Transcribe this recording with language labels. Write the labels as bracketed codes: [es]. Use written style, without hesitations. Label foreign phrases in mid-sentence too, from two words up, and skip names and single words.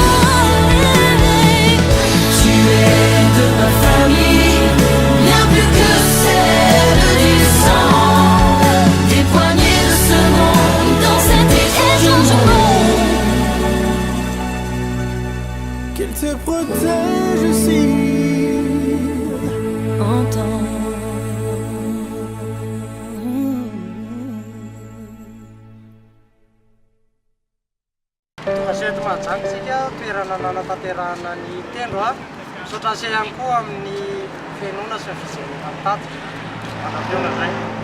[fr] Tu es de ma famille, bien plus que celle du sang. Des poignées de secondes dans cet étrange monde. Qu'elle te protège aussi. Entends. [mg] tonga se eto mahajanga tsika toerana nanatanterahana ny tendro a misaotra se ihany koa amin'ny fiainona sy ny fijerena ny tatitra manampiona zay